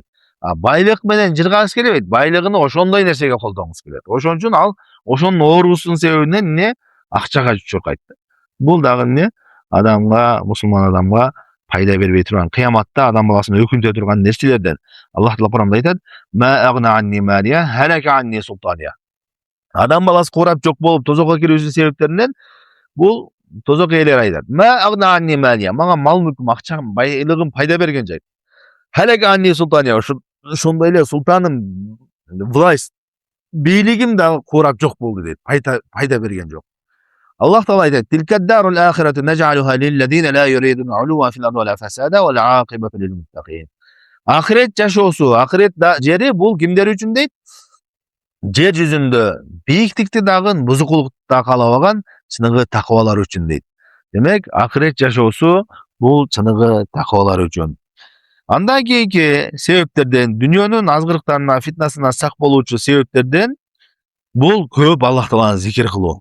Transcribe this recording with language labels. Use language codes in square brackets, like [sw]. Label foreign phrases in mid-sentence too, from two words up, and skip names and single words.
[ky] Байлык менен жыргагысы келбейт. Байлыгын ошондой нерсеге колдонгусу келет. Ошон үчүн ал ошонун ооруусунун себебинен акчага чуркайт. Бул дагы адамга, мусулман адамга пайда бербей турган, кыяматта адам баласын өкүнтө турган нерселерден. Аллах Таала Курамда айтат: [ar] "ما أغنى عني ماليه هلك عني سلطانيه." [ky] Адам баласы курап жок болуп тозокко кирүүсүнүн себептеринен бул тозок ээлери айтат: [ar] "ما أغنى عني ماليه." [ky] Мага мал мүлкүм, акчам, байлыгым пайда берген жок. [ar] هلك عني سلطانيه. [ky] Ошондой эле султаным, власть, бийлигим дагы курап жок болду дейт. Пайда берген жок. Аллах Таала айтады: [ar] "تلك الدار الآخرة نجعلها للذين لا يريدون علوا في الأرض ولا فسادا والعاقبة للمتقين." [ky] Ahiret жашоосу, ahiret жери бул кимдер үчүн дейт? Жер жүзүндө бийиктикти дагы, бузукулукту да каалабаган чыныгы такыбалар үчүн дейт. Демек, ahiret жашоосу бул чыныгы такыбалар үчүн. Андан кийинки себептерден, дүйнөнүн азгырыктарына, фитнасына сак болуучу себептерден бул көп Аллах Тааланы зикир кылуу.